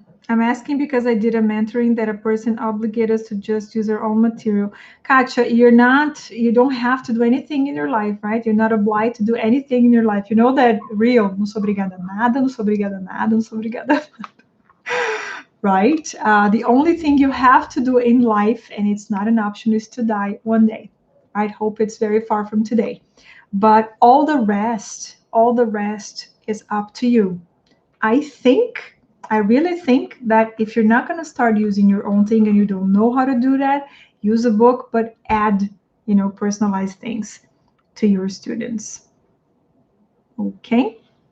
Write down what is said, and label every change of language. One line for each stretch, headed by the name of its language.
English: I'm asking because I did a mentoring that a person obligated us to just use their own material. Katja, you don't have to do anything in your life, right? You're not obliged to do anything in your life. You know that real,
Portuguese: não sou obrigada a nada, não sou obrigada a nada, não sou obrigada a nada.
English: Right? The only thing you have to do in life, and it's not an option, is to die one day. I hope it's very far from today. But all the rest is up to you. I really think that if you're not going to start using your own thing and you don't know how to do that, use a book, but add, personalized things to your students. Okay?